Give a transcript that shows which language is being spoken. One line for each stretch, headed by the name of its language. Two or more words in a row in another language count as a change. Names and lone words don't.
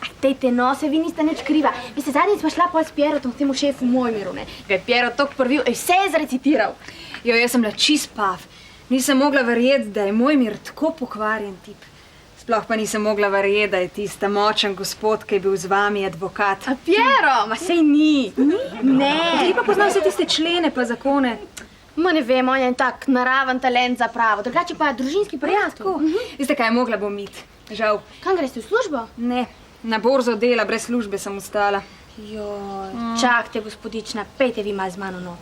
Slovenian: Dejte, no, se vi niste nič kriva. Vi ste zadnjič pa šla pol s Pierotom k temu šefu Mojmiru, ne? Ga je Pierot tok prvil, vse je zrecitiral. Jo, jaz sem bila čist pav. Nisem mogla verjeti, da je Mojmir tako pokvarjen tip. Sploh pa nisem mogla verjeti, da je tista močen gospod, ki je bil z vami advokat. A Piero? Ma sej ni. Ne. Ti pa poznaš vse tiste člene pa zakone. Ma ne vem, on je tak naraven talent za pravo, drugače pa družinski prijatelj. Veste kaj, mogla bom iti. Žal. Kam greš v službo? Ne, na borzo dela, brez službe sem ostala. Joj, čakajte, gospodična, pejte vi malo z mano not.